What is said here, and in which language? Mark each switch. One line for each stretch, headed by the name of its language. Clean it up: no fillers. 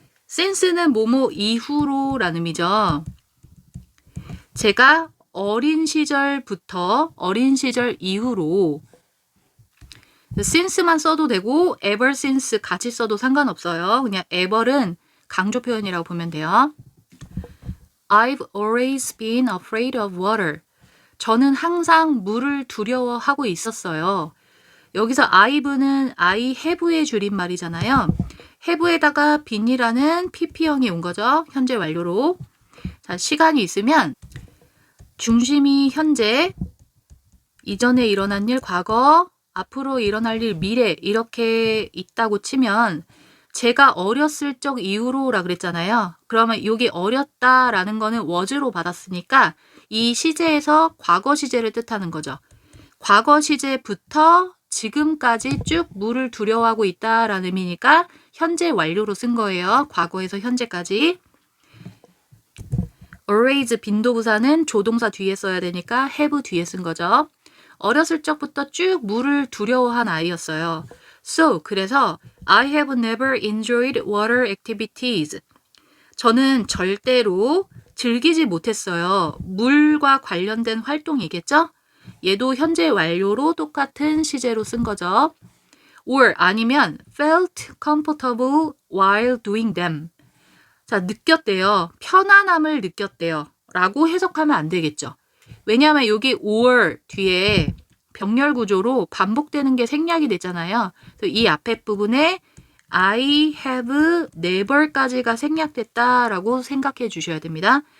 Korean: since는 뭐뭐 이후로 라는 의미죠. 제가 어린 시절부터 어린 시절 이후로 since만 써도 되고 ever since 같이 써도 상관없어요. 그냥 ever은 강조 표현이라고 보면 돼요.
English: I've always been afraid of water.
Korean: 저는 항상 물을 두려워하고 있었어요. 여기서 I've는 I have의 줄임말이잖아요. have에다가 been이라는 pp형이 온 거죠. 현재 완료로. 자, 시간이 있으면 중심이 현재, 이전에 일어난 일 과거, 앞으로 일어날 일 미래 이렇게 있다고 치면 제가 어렸을 적 이후로라 그랬잖아요. 그러면 여기 어렸다라는 거는 was로 받았으니까 이 시제에서 과거 시제를 뜻하는 거죠. 과거 시제부터 지금까지 쭉 물을 두려워하고 있다라는 의미니까 현재 완료로 쓴 거예요. 과거에서 현재까지. always 빈도부사는 조동사 뒤에 써야 되니까 have 뒤에 쓴 거죠. 어렸을 적부터 쭉 물을 두려워한 아이였어요.
English: So,
Korean: 그래서
English: I have never enjoyed water activities.
Korean: 저는 절대로 즐기지 못했어요. 물과 관련된 활동이겠죠? 얘도 현재 완료로 똑같은 시제로 쓴 거죠.
English: or
Korean: 아니면
English: felt comfortable while doing them.
Korean: 자, 느꼈대요. 편안함을 느꼈대요. 라고 해석하면 안 되겠죠. 왜냐하면 여기 or 뒤에 병렬 구조로 반복되는 게 생략이 됐잖아요. 그래서 이 앞에 부분에 I have never까지가 생략됐다라고 생각해 주셔야 됩니다.